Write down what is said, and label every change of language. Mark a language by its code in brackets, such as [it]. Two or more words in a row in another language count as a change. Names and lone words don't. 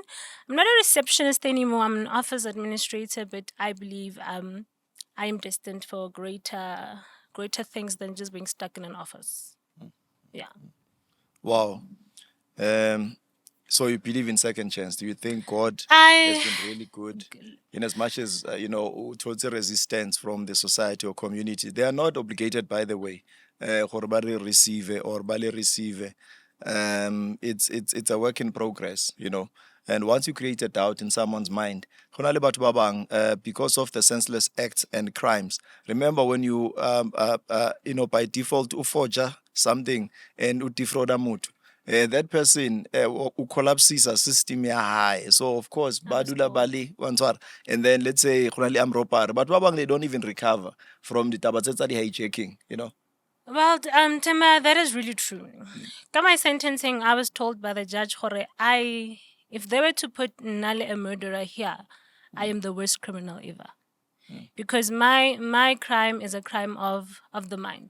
[en] I'm not a receptionist anymore. I'm an office administrator, but I believe I am destined for greater things than just being stuck in an office. Yeah. Wow. So you believe in second chance? Do you think God I has been really good in as much as, towards the resistance from the society or community? They are not obligated, by the way, [tn] gore ba re receive or ba le receive. [en] It's a work in progress, And once you create a doubt in someone's mind, [tn] go na le batho ba bang, [en] because of the senseless acts and crimes. Remember when you, by default, u forge something and u defraud motho. That person who collapses a system ya high. So of course, [tn] badula bali wantswara. [en] And then let's say [tn] go na le robbery, [en] but ba bang they don't even recover from the [tn] taba tsa di hijacking, [en] Well, Themba, that is really true. Got my sentencing, I was told by the judge, if they were to put Nale a murderer here, I am the worst criminal ever. Because my crime is a crime of the mind.